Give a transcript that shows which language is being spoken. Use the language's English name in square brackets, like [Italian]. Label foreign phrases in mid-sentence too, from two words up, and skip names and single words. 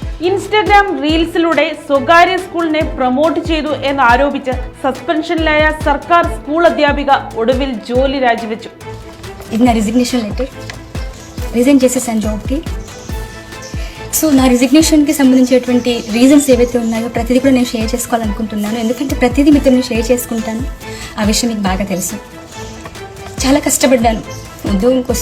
[Malayalam] ഇൻസ്റ്റഗ്രാം റീൽസിലൂടെ സ്വകാര്യ സ്കൂളിനെ പ്രൊമോട്ട് ചെയ്തു എന്നാരോപിച്ച് സസ്പെൻഷനിലായ സർക്കാർ സ്കൂൾ അധ്യാപിക ഒടുവിൽ ജോലി രാജിവെച്ചു. [Telugu] ఇది నా రిజిగ్నేషన్ లెటర్. రిజైన్ చేసేసాను జాబ్కి. సో నా రిజిగ్నేషన్కి సంబంధించినటువంటి రీజన్స్ ఏవైతే ఉన్నాయో ప్రతిదీ కూడా నేను షేర్ చేసుకోవాలనుకుంటున్నాను. ఎందుకంటే ప్రతిదీ మీతో నేను షేర్ చేసుకుంటాను. ఆ విషయం మీకు బాగా తెలుసు. చాలా కష్టపడ్డాను ఉద్యోగం కోసం.